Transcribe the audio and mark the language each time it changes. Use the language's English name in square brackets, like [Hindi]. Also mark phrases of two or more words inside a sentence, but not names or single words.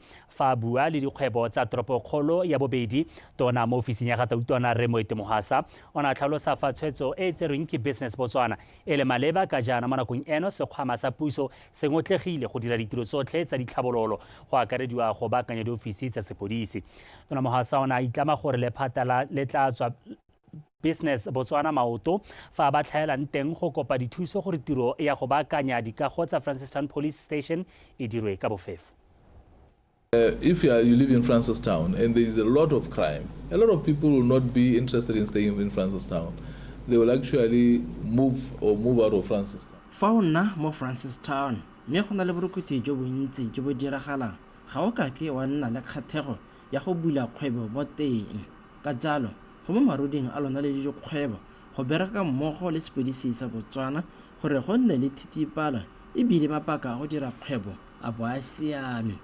[Tswana] Fa bua le dikgwebo tsa toropokgolo ya bobedi tona mo ofising ya Gatautona re mo Mohasa ona tlhalosa fa tshwetso e tserweng ke Business Botswana e le maleba ka jana mo nakong eno sekgwama sa puso se ngotlegile go dira ditiro tsotlhe tsa ditlhabololo go akarediwa go baakanya diofisi tsa sepodisi. Tona Mohasa ona itlama gore lephata le tla tswa Business Botswana maoto fa ba tlhaelang teng go kopa dithuso gore tiro ya go baakanya dikago tsa Francistown Police Station e dirwe ka bofefo. [English] If you live in Francistown and there is a lot of crime, a lot of people will not be interested in staying in Francistown. They will actually move out of Francistown. [Tswana] Fauna mo Francistown, me go na le borukuti jo bontsi jo bo diragalang. Ga o ka ke wa nna le kgathego ya go bula kgwebo mo teng. Ka jalo, go mo maruding a lona le dikgwebo, go bereka mmogo le sepodisi sa Botswana gore go nne le thitipalo e bile mapaka go dira kgwebo a bo a siame.